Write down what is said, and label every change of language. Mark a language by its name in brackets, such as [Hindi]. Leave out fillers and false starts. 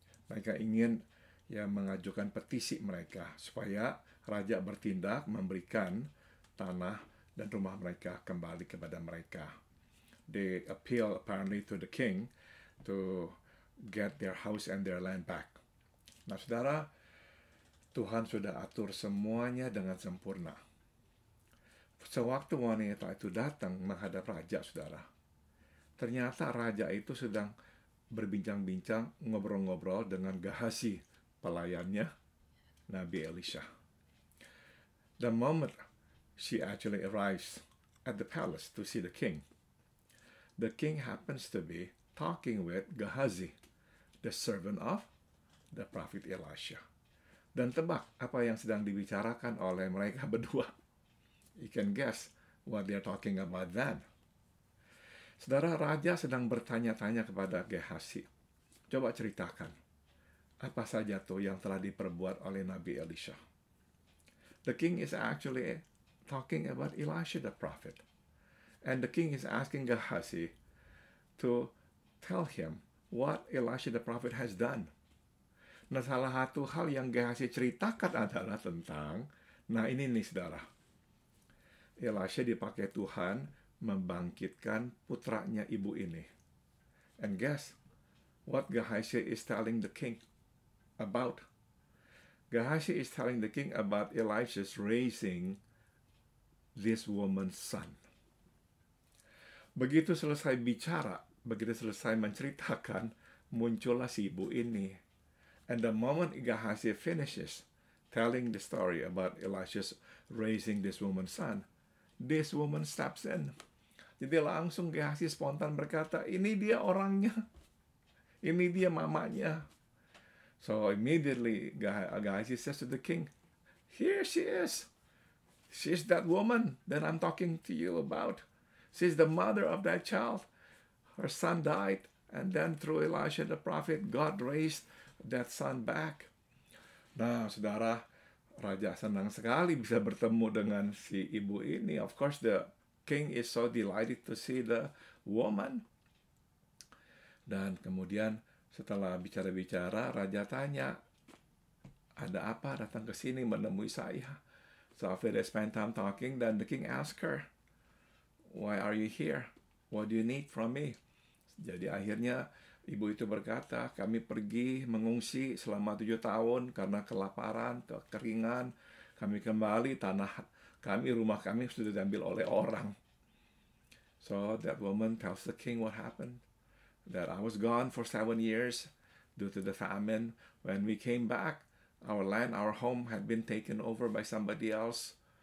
[Indonesian] Mereka ingin mengajukan petisi mereka supaya raja bertindak memberikan tanah dan rumah mereka kembali kepada mereka. [English] They appeal apparently to the king to get their house and their land back. [Indonesian] Nah, saudara, Tuhan sudah atur semuanya dengan sempurna. Sewaktu wanita itu datang menghadap raja, saudara, ternyata raja itu sedang berbincang-bincang, ngobrol-ngobrol dengan Gehazi, pelayannya Nabi Elisha. [English] The moment she actually arrives at the palace to see the king happens to be talking with Gehazi, the servant of the prophet Elisha. [Indonesian] Dan tebak apa yang sedang dibicarakan oleh mereka berdua. [English] You can guess what they're talking about then. [Indonesian] Saudara, raja sedang bertanya-tanya kepada Gehazi. Coba ceritakan, apa saja tuh yang telah diperbuat oleh Nabi Elisha? [English] The king is actually talking about Elisha the prophet. And the king is asking Gehazi to tell him what Elisha the prophet has done. [Indonesian] Nah, salah satu hal yang Gehazi ceritakan adalah tentang, nah ini nih saudara, Elisha dipakai Tuhan membangkitkan putranya ibu ini. [English] And guess what Gehazi is telling the king about? Gehazi is telling the king about Elisha's raising this woman's son. [Indonesian] Begitu selesai bicara, begitu selesai menceritakan, muncullah si ibu ini. [English] And the moment Gehazi finishes telling the story about Elisha's raising this woman's son, this woman steps in. [Indonesian] Jadi langsung Gehazi spontan berkata, ini dia orangnya. Ini dia mamanya. [English] So immediately Gehazi says to the king, here she is. She's that woman that I'm talking to you about. She's the mother of that child. Her son died. And then through Elisha the prophet, God raised that son back. [Indonesian] Nah, saudara, raja senang sekali bisa bertemu dengan si ibu ini. [English] Of course, the king is so delighted to see the woman. [Indonesian] Dan kemudian setelah bicara-bicara, raja tanya, ada apa datang ke sini menemui saya? [English] So after they spend time talking, then the king asked her, why are you here? What do you need from me? [Indonesian] Jadi akhirnya ibu itu berkata, kami pergi mengungsi selama 7 tahun karena kelaparan, kekeringan. Kami kembali, tanah kami, rumah kami sudah diambil oleh orang. [English] So that woman tells the king what happened. That I was gone for 7 years due to the famine. When we came back, our land, our home had been taken over by somebody else.